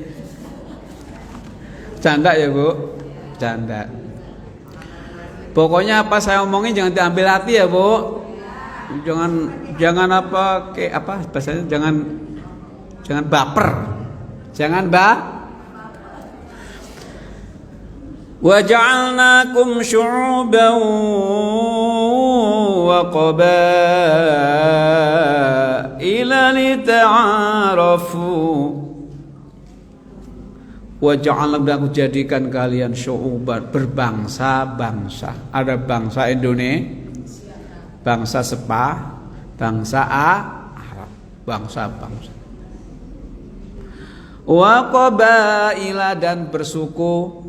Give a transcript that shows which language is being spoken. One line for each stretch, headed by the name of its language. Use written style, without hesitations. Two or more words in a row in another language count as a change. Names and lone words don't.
Indonesian: Canda ya, Bu? Canda. Pokoknya apa saya omongin jangan diambil hati ya, Bu. Jangan apa kayak apa bahasanya, jangan baper.
Arabic: Jangan وجعلناكم شعوبا وقبائل لتعارفوا. وجعلنا,
Indonesian: aku jadikan kalian syu'uban, berbangsa-bangsa. Ada bangsa Indonesia, bangsa Sepah, bangsa Arab, bangsa-bangsa.
Arabic: وقبائل,
Indonesian: dan bersuku.